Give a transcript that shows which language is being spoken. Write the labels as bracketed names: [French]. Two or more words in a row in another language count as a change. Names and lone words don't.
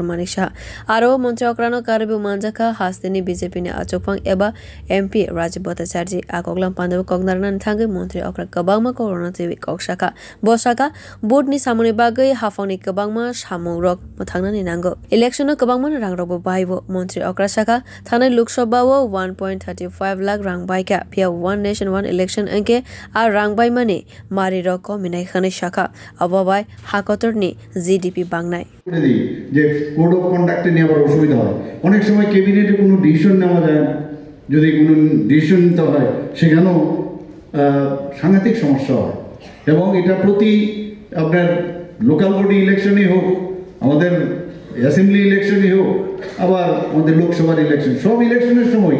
[Kok Borok] Manik Shah Aro Montri Okrano Karibu Manjaka Hastini BJP ni Achopang Eba MP Rajib Bhattacharjee Akoglam Pandavo Kognarnan Thangi Montri Okra Kabangma Corona Tewi Kokshaka Bosaka Board ni Samuni Bagai Hafoni Kabangma Shamung Rok Mathangna ni Nango Election Kabangma Rangrobo Baibo Montri Okra Shaka Thane Lok Sabha 1.35 lakh rang bai ka pia [English] One Nation One Election [Kok Borok] anke ar rang bai mane mari roko minai khane shaka ababai hakotor ni GDP bangnai [Bangla] যে [English] code of conduct [Bangla] নিয়ে আবার অসুবিধা হয় অনেক সময় ক্যাবিনেটে কোনো ডিসিশন নেওয়া যায় না যদি কোনো ডিসিশন নিতে হয় সেখানেও সাংঘাতিক সমস্যা হয় এবং এটা প্রতি আপনার [English] local body election [Bangla] হোক আমাদের [English] assembly election [Bangla] হোক আবার আমাদের লোকসভার ইলেকশন সব ইলেকশনের সময়